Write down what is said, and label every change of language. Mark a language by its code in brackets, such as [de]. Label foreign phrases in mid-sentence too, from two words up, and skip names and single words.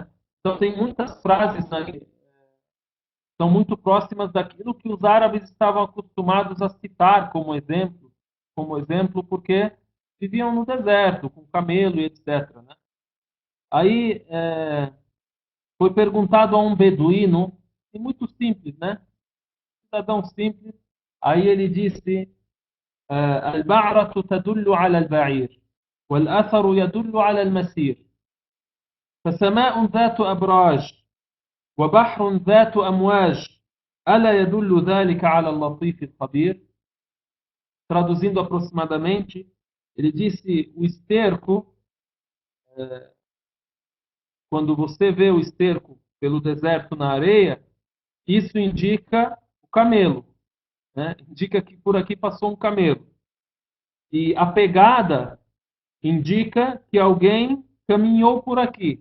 [pt] Então, tem muitas frases aí que são muito próximas daquilo que os árabes estavam acostumados a citar como exemplo, porque viviam no deserto, com camelo e etc. Né? Aí foi perguntado a um beduíno, e muito simples, né? Cidadão simples. Aí ele disse: [ar] البعرة تدل على البعير والأثر يدل على المسير فسماء ذات أبراج وبحر ذات أمواج ألا يدل ذلك على اللطيف الخبير. [pt] Traduzindo aproximadamente, ele disse: o esterco quando você vê o esterco pelo deserto na areia, isso indica o camelo, né? Indica que por aqui passou um camelo. E a pegada indica que alguém caminhou por aqui.